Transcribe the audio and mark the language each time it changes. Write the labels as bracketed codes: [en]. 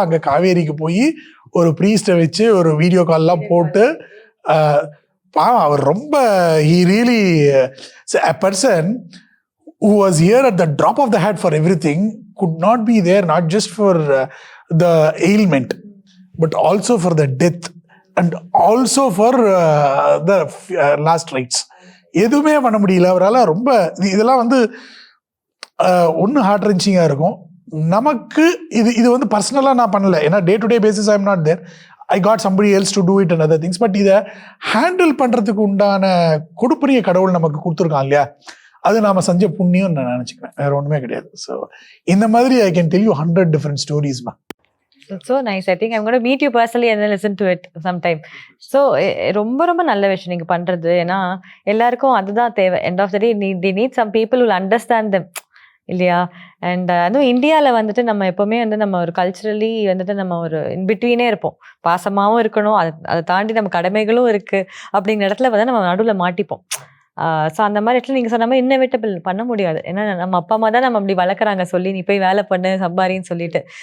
[ta] அங்கே காவேரிக்கு போய் ஒரு ப்ரீஸ்ட்டை வச்சு ஒரு வீடியோ கால்லாம் போட்டு, அவர் ரொம்ப [en] he really a person who was here at the drop of the hat for everything could not be there, not just for the ailment but also for the death and also for the last rites. [ta] எதுவுமே பண்ண முடியல அவரால். ரொம்ப இதெல்லாம் வந்து ஒன்று heart ரென்ச்சிங்காக இருக்கும் நமக்கு. இது வந்து பர்சனலாக நான் பண்ணலை, ஏன்னா day to day basis I am not there. [en] I got somebody else to do it and other things. [ta] But இதை ஹேண்டில் பண்ணுறதுக்கு உண்டான கொடுப்பரிய கடவுள் நமக்கு கொடுத்துருக்கான் இல்லையா, அது நாம் செஞ்ச புண்ணியம் நான் நினச்சிக்குவேன், வேறு ஒன்றுமே கிடையாது. ஸோ இந்த மாதிரி [en] I can tell you 100 different stories. It's so nice. I think I'm going to meet you personally and then listen to it sometime. [ta] So ரொம்ப ரொம்ப நல்ல விஷயம் நீங்கள் பண்ணுறது. ஏன்னா எல்லாருக்கும் அதுதான் தேவை. [en] End of the day they need some people who will understand them [ta] இல்லையா? அண்ட் அதுவும் இந்தியாவில் வந்துட்டு நம்ம எப்போவுமே வந்து நம்ம ஒரு கல்ச்சுரலி வந்துட்டு நம்ம ஒரு இன்பிட்வீனே இருப்போம். பாசமாகவும் இருக்கணும், அதை தாண்டி நம்ம கடமைகளும் இருக்குது. அப்படிங்கிற இடத்துல வந்து நம்ம நடுவில் மாட்டிப்போம். ஸோ அந்த மாதிரி இடத்துல நீங்கள் சொன்ன மாதிரி இன்னோவேட்டபிள் பண்ண முடியாது. ஏன்னா நம்ம அப்பா அம்மா தான் நம்ம அப்படி வளர்க்குறாங்க, சொல்லி நீ போய் வேலை பண்ணு சம்பாரின்னு சொல்லிட்டு.